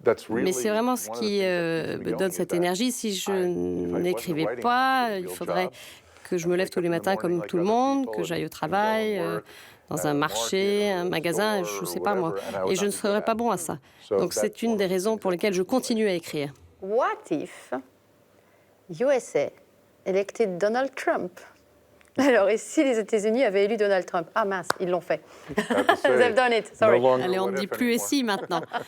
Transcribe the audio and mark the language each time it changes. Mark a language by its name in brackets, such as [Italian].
[French] Mais c'est vraiment ce qui me donne cette énergie. Si je n'écrivais pas, il faudrait que je me lève tous les matins comme tout le monde, que j'aille au travail, dans un marché, un magasin, je ne sais pas moi. Et je ne serais pas bon à ça. Donc c'est une des raisons pour lesquelles je continue à écrire. [English] What if USA elected Donald Trump? [French] Alors, et si les États-Unis avaient élu Donald Trump? Ah mince, ils l'ont fait. [English] They've done it, sorry. [French] Allez, on ne dit plus « et si » maintenant.